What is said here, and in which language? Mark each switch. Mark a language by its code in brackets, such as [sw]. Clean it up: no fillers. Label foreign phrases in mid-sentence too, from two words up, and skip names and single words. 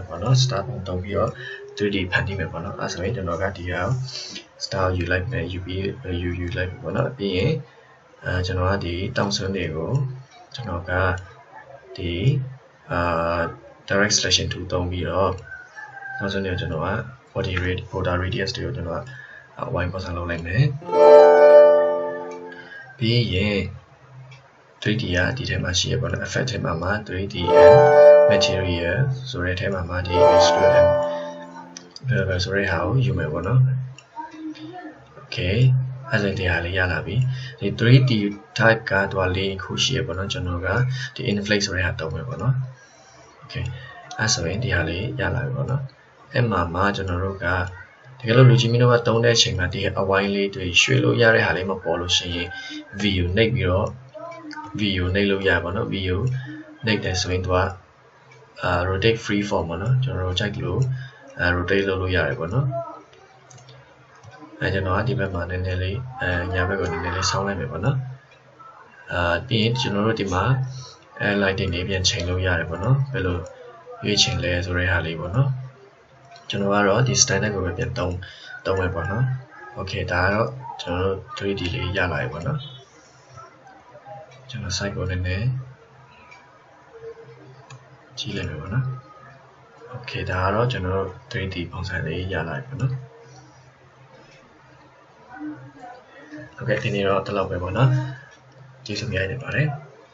[my] ပေါ့နော် star ပုံတုံးပြီးတော့ 3D ဖန်တီးမယ်ပေါ့နော်အဲဆိုရင်ကျွန်တော်ကဒီဟာ star ယူလိုက်မယ်ယူလိုက်ပေါ့နော်ပြီးရင်ကျွန်တော်ကဒီတောင်စွန်းတွေကိုကျွန်တော်ကဒီ [en] direct selection tool [my] သုံးပြီးတော့တောင်စွန်းတွေကိုကျွန်တော်က [en] border radius [my] တွေကိုကျွန်တော်က wide ပုံစံလုပ်လိုက်မယ် ပြီးရင် 3D ကဒီထဲမှာရှိရပေါ့နော် effect ထဲမှာ [en] 3D and material [my] ဆိုတဲ့ထဲမှာဒီ Illustrator ဆိုတဲ့ဟာကိုယူမယ်ပေါ့နော် Okay အဲ့ ဒါဒီဟာလေးရလာပြီဒီ [en] 3D type [my] ကတွားလေးခုရှိရပေါ့နော်ကျွန်တော်ကဒီ inflate ဆိုတဲ့ဟာတုံးမယ်ပေါ့နော် Okay အဲ့ဆိုရင်ဒီဟာလေးရလာပြီပေါ့နော်အဲ့မှာကျွန်တော်တို့ကတကယ်လို့လူကြီးမင်းတို့ကတုံးတဲ့အချိန်မှာဒီအဝိုင်းလေးတွေရွှေ့လို့ရတဲ့ဟာလေးမပေါ်လို့ရှိရင် view နှိပ်ပြီးတော့ view နှိပ်လို့ရပါတော့ view နှိပ်တယ်ဆိုရင်သူက [en] rotate free form [my] ပေါ့နော်ကျွန်တော်တို့ကြိုက်လို့rotate လုပ်လို့ရတယ်ပေါ့နော် ကျွန်တော်ကဒီဘက်မှာနည်းနည်းလေးညာဘက်ကိုနည်းနည်းလေးဆောင်းလိုက်မယ်ပေါ့နော်ပြီးရင်ကျွန်တော်တို့ဒီမှာlighting လေးပြန်ချိန်လို့ရတယ်ပေါ့နော်ဘယ်လိုရွေးချိန်လဲဆိုတဲ့ဟာလေးပေါ့နော်ကျွန်တော်ကတော့ဒီ standard ကိုပဲပြန်သုံးမယ်ပေါ့နော် Okay ဒါကတော့ကျွန်တော်တို့ 3D လေးရလာပြီပေါ့နော်ကျွန်တော် site ကိုနည်းနည်းကြည့်လိုက်မယ်ပေါ့နော် Okay ဒါကတော့ကျွန်တော်တို့ 3D ပုံစံလေးရလာပြီပေါ့နော် Okay ဒီနေ့တော့ဒီလောက်ပဲပေါ့နော်ကျေးဇူးများနေပါတယ်